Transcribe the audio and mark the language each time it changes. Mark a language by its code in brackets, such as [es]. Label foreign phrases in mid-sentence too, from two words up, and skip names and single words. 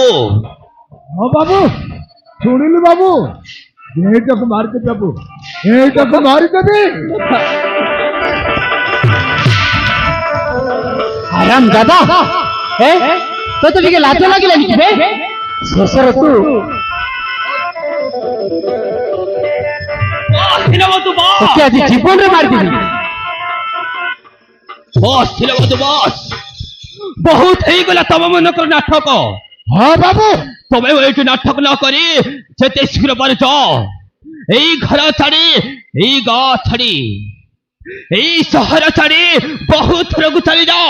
[or] ହଁ ବାବୁ, ଶୁଣିଲୁ ବାବୁ, ଏଇଟାକୁ ମାରିଦେବି ବାବୁ, ଏଇଟାକୁ ମାରିଦେବି। ଆରାମ ଦାଦା ତୋତେ ଟିକେ ଲାଜ ଲାଗିଲାନି କି ବେ? ଶେଷରେ ତୁ ତୋତେ ଆଜି ଜୀବନେ ମାରିଦେବି। ବସ୍ ଥିଲେ ବଧୁ ବସ୍ ବହୁତ ହେଇଗଲା ତମ ମାନଙ୍କର ନାଟକ। ହଁ ବାବୁ, ତମେ ଏଇଠି ନାଟକ ନ କରି ଯେତେ ଶୀଘ୍ର ପାରୁଛ ଏଇ ଘର ଛାଡି, ଏଇ ଗାଁ ଛାଡି, ଏଇ ସହର ଛାଡି ବହୁତ ଦୂରକୁ ଚାଲି ଯାଅ।